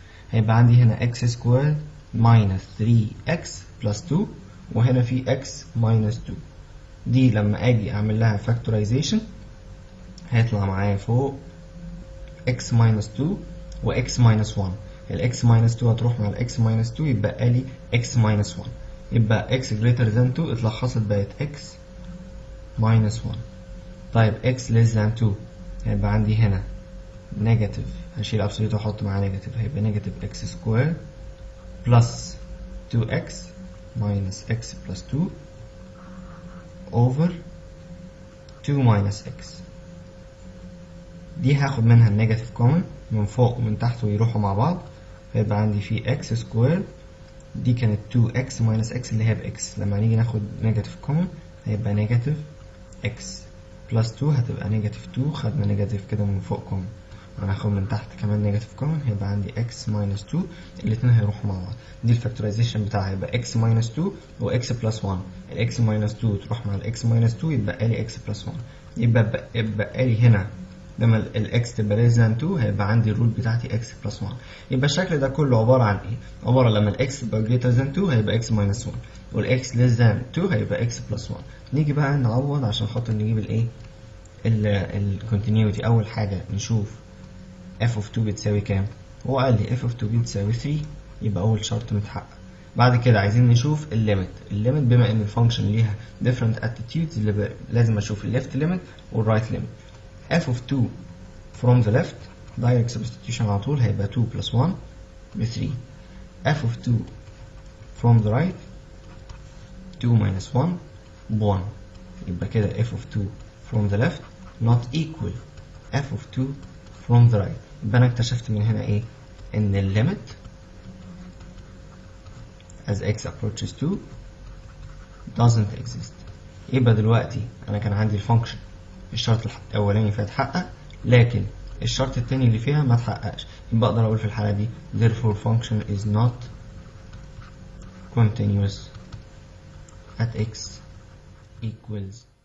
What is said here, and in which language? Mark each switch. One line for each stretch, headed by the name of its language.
Arabic: هيبقى عندي هنا x سكويرد minus 3x plus 2، وهنا في x minus 2. دي لما اجي اعمل لها factorization هيطلع معايا فوق x minus 2 و x minus 1. ال x minus 2 هتروح مع ال x minus 2 يبقى لي x minus 1، يبقى x greater than 2 اتلخصت بقت x minus 1. طيب x less than 2 هيبقى عندي هنا نيجاتيف، هشيل absolute واحط معاه نيجاتيف، هيبقى نيجاتيف x سكوير plus 2x minus x plus 2 over 2 minus x. دي هاخد منها النيجاتيف كومن من فوق ومن تحت ويروحوا مع بعض، هيبقى عندي في x سكوير، دي كانت 2x minus x اللي هي بx، لما نيجي ناخد نيجاتيف كومن هيبقى نيجاتيف x plus 2 هتبقى نيجاتيف 2، خدنا نيجاتيف كده من فوق كومن، هناخد من تحت كمان نيجاتيف كومن، هيبقى عندي x minus 2، الاتنين هيروحوا مع بعض. دي الفاكتورايزيشن بتاعها، هيبقى x minus 2 و x plus 1، ال x minus 2 تروح مع ال x minus 2 يبقى لي x plus 1، يبقى لي هنا لما ال x تبقى less than 2 هيبقى عندي الرول بتاعتي x plus 1. يبقى الشكل ده كله عبارة عن ايه؟ عبارة لما ال x تبقى greater than 2 هيبقى x minus 1، وال x less than 2 هيبقى x plus 1. نيجي بقى نعوض عشان خاطر نجيب الايه؟ ال continuity. أول حاجة نشوف f of 2 بتساوي كام؟ هو قال لي f of 2 بتساوي 3، يبقى أول شرط متحقق. بعد كده عايزين نشوف الليميت. الليميت بما ان الفانكشن ليها
English: different attitudes
Arabic: لازم اشوف الليفت ليميت والرايت ليميت.
English: f of 2 from the left direct substitution
Arabic: على طول هيبقى
English: 2 plus 1 ب 3. f of 2 from the right 2 minus 1 ب 1،
Arabic: يبقى كده
English: f of 2 from the left not equal f of 2 from the right.
Arabic: يبقى انا اكتشفت من هنا ايه؟ ان الليميت
English: as x approaches 2 doesn't exist.
Arabic: يبقى دلوقتي انا كان عندي الفانكشن الشرط الاولاني فيها اتحقق، لكن الشرط التاني اللي فيها ما اتحققش، يبقى اقدر اقول في الحالة دي
English: therefore function is not continuous at x equals